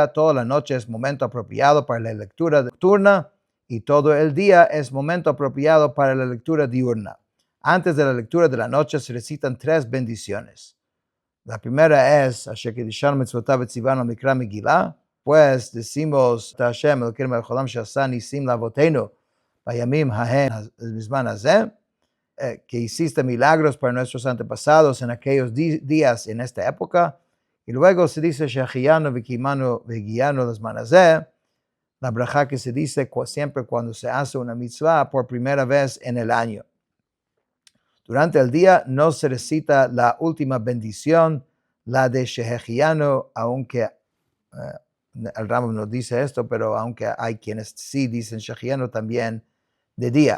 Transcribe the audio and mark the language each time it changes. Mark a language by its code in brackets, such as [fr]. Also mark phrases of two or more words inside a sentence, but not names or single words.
[es] Toda la noche es momento apropiado para la lectura nocturna y todo el día es momento apropiado para la lectura diurna. Antes de la lectura de la noche se recitan 3 bendiciones. La primera es [he] אשר קדשנו מצוותיו וצוונו מקרא מגילה. [es] Pues decimos [he] השם אלוקינו מלך העולם שעשה ניסים לאבותינו בימים ההם בזמן הזה, [es] que hiciste milagros para nuestros antepasados en aquellos días, en esta época. Y luego se dice [he] שהחיינו וקיימנו והגיענו לזמן הזה, [es] la braja que se dice siempre cuando se hace una mitzvah por primera vez en el año. Durante el día no se recita la última bendición, la de Shechianu, aunque el Rambam no dice esto, pero aunque hay quienes sí dicen Shechianu también de día.